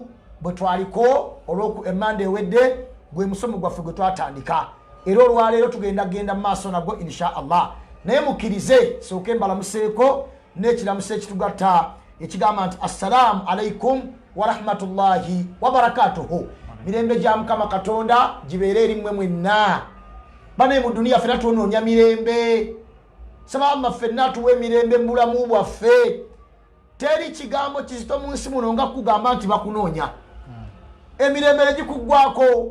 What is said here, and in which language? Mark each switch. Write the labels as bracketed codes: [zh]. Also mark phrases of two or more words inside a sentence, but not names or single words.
[lg] Bwe twaliko olw'Emmande ewedde gwe musomo gwaffe gwe twatandika, era olwaleero tugenda mu maaso nagwo [ar] إن شاء الله. [lg] Naye mukkirize sooke mbalamuseeko n'ekiramuso ekitugatta ekigamba nti [ar] السلام عليكم ورحمة الله وبركاته. [lg] Mirembe gya Mukama Katonda gibeere eri mmwe mwenna. Bane mu duniya ffenna tunoonya mirembe. Saba Allah ffenna tuwe mirembe mu bulamu bwaffe. Teri kigambo kizito mu nsi muno nga kugamba nti bakunoonya. Emirembe gikuggwako.